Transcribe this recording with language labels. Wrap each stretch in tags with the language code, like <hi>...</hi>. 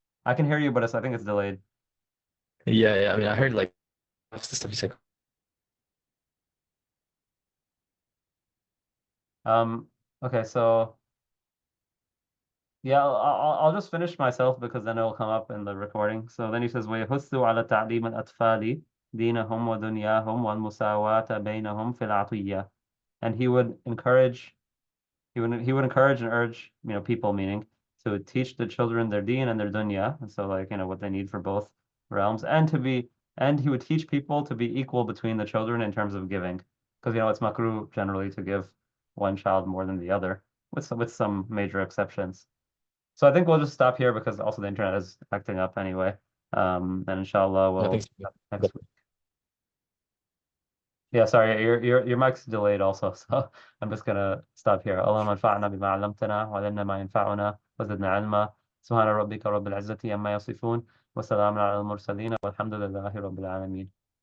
<en>I can hear you, but I think it's delayed. Yeah, yeah. I mean, I heard like the stuff you said. Um, okay, so yeah, I'll just finish myself because then it'll come up in the recording. So then he says,</en> <ar>ويحث على تعليم الأطفال دينهم ودنياهم والمساواة بينهم في العطية.</ar> <en>And he would encourage and urge, people, meaning to teach the children their deen and their dunya, and so like, what they need for both realms, and he would teach people to be equal between the children in terms of giving, because it's makruh generally to give one child more than the other, with some major exceptions. So I think we'll just stop here because also the internet is acting up anyway. And inshallah I we'll think next week. Yeah, sorry, your mic's delayed also, so I'm just gonna stop here.</en> <ar>اللهم انفعنا بما علمتنا وعلمنا ما ينفعنا وزدنا علما. سبحان ربك رب العزة عما يصفون وسلام على المرسلين والحمد لله رب العالمين.</ar>